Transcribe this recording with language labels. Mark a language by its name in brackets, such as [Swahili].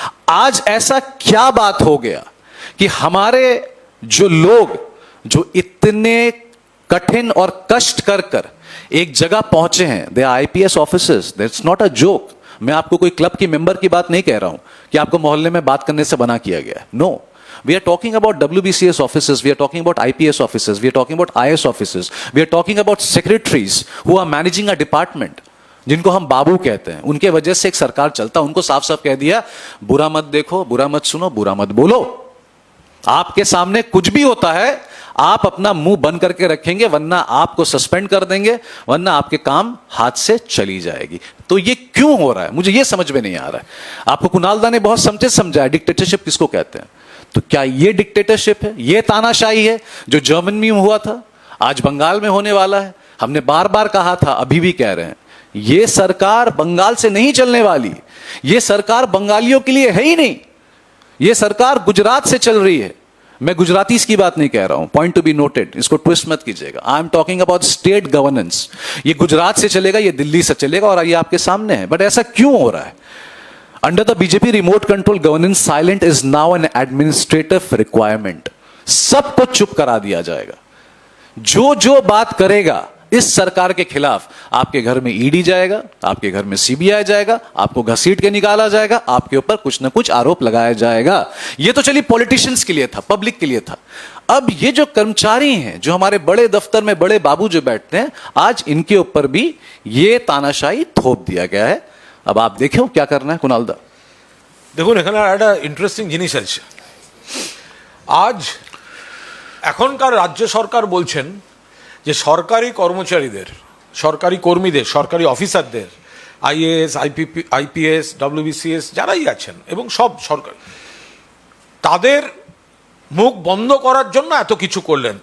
[Hindi] आज ऐसा क्या बात हो गया कि हमारे जो लोग जो इतने कठिन और कष्ट कर कर एक जगह पहुंचे हैं, [English] They are IPS officers, that's not a joke. [Hindi] मैं आपको कोई क्लब की मेंबर की बात नहीं कह रहा हूं कि आपको मोहल्ले में बात करने से बना किया गया है। [English] no, we are talking about WBCS officers, we are talking about IPS officers, we are talking about IS officers, we are talking about secretaries who are managing a department, [Hindi] जिनको हम बाबू कहते हैं। उनके वजह से एक सरकार चलता, उनको साफ साफ कह दिया, बुरा मत देखो, बुरा मत सुनो, बुरा मत बोलो। आपके सामने कुछ भी होता है, आप अपना मुंह बंद करके रखेंगे, वरना आपको सस्पेंड कर देंगे, वरना आपके काम हाथ से चली जाएगी। तो ये क्यों हो रहा है, मुझे ये समझ में नहीं आ रहा है। आपको कुणाल दा ने बहुत समझाया डिक्टेटरशिप किसको कहते हैं। तो क्या ये डिक्टेटरशिप है, ये तानाशाही है जो जर्मन में हुआ था, आज बंगाल में होने वाला है। हमने बार बार कहा था, अभी भी कह रहे हैं, ये सरकार बंगाल से नहीं चलने वाली। ये सरकार बंगालियों के लिए है ही नहीं। ये सरकार गुजरात से चल रही है। मैं गुजराती की बात नहीं कह रहा हूं, [English] point to be noted, [Hindi] इसको ट्विस्ट मत कीजिएगा। [English] I am talking about state governance. [Hindi] ये गुजरात से चलेगा, ये दिल्ली से चलेगा, और ये आपके सामने है। बट ऐसा क्यों हो रहा है? [English] Under the BJP remote control governance, silent is now an administrative requirement. [Hindi] सब कुछ चुप करा दिया जाएगा। जो जो बात करेगा इस सरकार के खिलाफ, आपके घर में ईडी जाएगा, आपके घर में सीबीआई जाएगा, आपको घसीट के निकाला जाएगा, आपके ऊपर कुछ ना कुछ आरोप लगाया जाएगा। ये तो चलिए पॉलिटिशियंस के लिए था, पब्लिक के लिए था। अब ये जो कर्मचारी हैं, जो हमारे बड़े दफ्तर में बड़े बाबू जो बैठते हैं, आज इनके ऊपर भी ये तानाशाही थोप दिया गया है। अब आप देखें क्या करना है कुणाल दा। [Bangla] দেখুন, এখানে একটা ইন্টারেস্টিং জিনিস আছে। আজ এখনকার রাজ্য সরকার বলছেন যে সরকারি কর্মচারীদের, সরকারি কর্মীদের, সরকারি অফিসারদের, আইএএস, আইপিএস, ডব্লিউবিসিএস যারাই আছেন এবং সব সরকার, তাদের মুখ বন্ধ করার জন্য এত কিছু করলেন।